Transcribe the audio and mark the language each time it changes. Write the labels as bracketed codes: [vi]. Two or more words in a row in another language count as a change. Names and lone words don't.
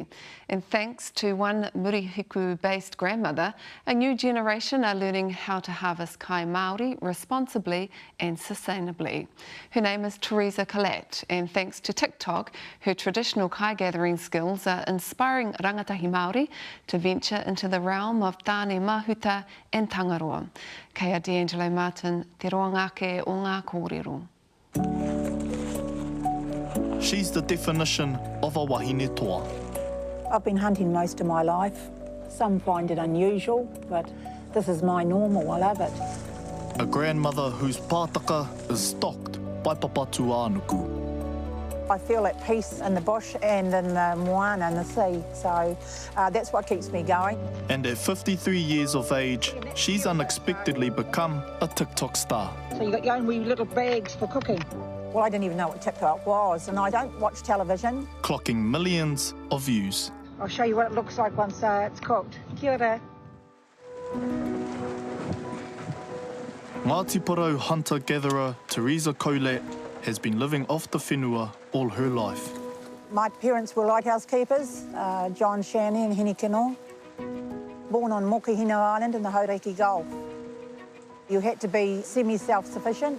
[en] And thanks to one Murihiku-based grandmother, a new generation are learning how to harvest [mi] kai Māori [en] responsibly and sustainably. Her name is Teresa, and thanks to TikTok, her traditional kai gathering skills are inspiring [mi] rangatahi Māori [en] to venture into the realm of tāne mahuta and tangaroa. [mi] Kei D'Angelo Martin, te roa ngāke o ngā kōrero. [en] She's the definition of a [mi] wahine toa. [en] I've been hunting most of my life. Some find it unusual, but this is my normal. I love it. A grandmother whose pātaka is stocked by papatu ānuku. I feel at peace in the bush and in the moana and the sea, so that's what keeps me going. And at 53 years of age, she's unexpectedly become a TikTok star. So you got your own wee little bags for cooking? Well, I didn't even know what TikTok was, and I don't watch television. Clocking millions of views. I'll show you what it looks like once it's cooked. Kia ora. Ngāti Porou hunter-gatherer Teresa has been living off the whenua all her life. My parents were lighthouse keepers, John Shanny and Henny Kino. Born on Mokihino Island in the Hauriki Gulf. You had to be semi-self-sufficient.